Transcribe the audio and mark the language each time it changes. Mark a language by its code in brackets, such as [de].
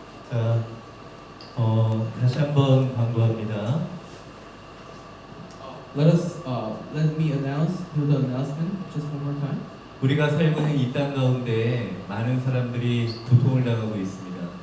[ko] 자, 다시 한번 광고합니다. [en] Let me do the announcement just one more time. [ko] 우리가 살고 있는 이 땅 가운데 많은 사람들이 고통을 당하고 있습니다.